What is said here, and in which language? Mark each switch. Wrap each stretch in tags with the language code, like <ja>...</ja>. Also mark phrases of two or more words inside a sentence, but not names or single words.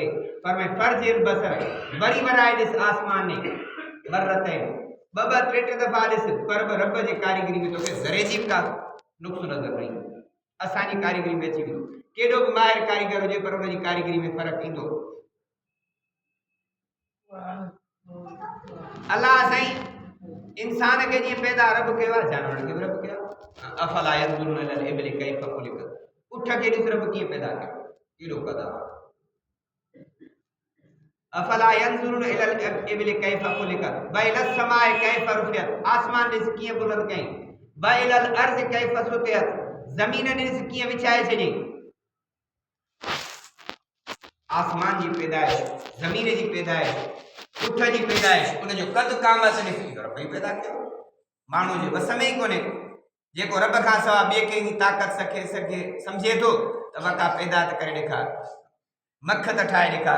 <sd>पर मैं फर्ज़ बसर, वरी वराए ॾिस आसमान में, बरतैन ॿ टे दफ़ा ॾिस, पर बि रब जे कारीगरी में तोखे ज़रे जी का नुक़्स नज़र न ईंदो। असांजी कारीगरी में अची वेंदो, केॾो बि माहिर कारीगर हुजे, पर हुनजी कारीगरी में फ़र्क़ु ईंदो। अल्लाह साईं इंसान खे जीअं पैदा रब कयो आहे, जानवर खे बि रब कयो आहे।</sd> <ar>أفلا ينظرون إلى الإبل كيف خلقت,</ar> <sd>उठ खे ॾिस रब कीअं पैदा कयो, केॾो कदा।</sd> <ar>أفلا ينظرون إلى الإبل كيف خلقت وإلى السماء كيف رفعت,</ar> <sd>आसमान ॾिस कीअं बुलंद कई,</sd> <ar>وإلى الأرض كيف سطحت,</ar> <sd>ज़मीन ॾिस कीअं विछाए छॾी। आसमान जी पैदाइश, ज़मीन जी पैदाइश, उठ जी पैदाइश, उनजो कद क़ामत ॾिस, रब ई पैदा कयो, माण्हू जे वस में ई कोन्हे। जेको रब खां सवा ॿिए कंहिंजी ताक़त सखे सघे सम्झे थो त वका पैदा त करे ॾेखार, मख त ठाहे ॾेखार।</sd>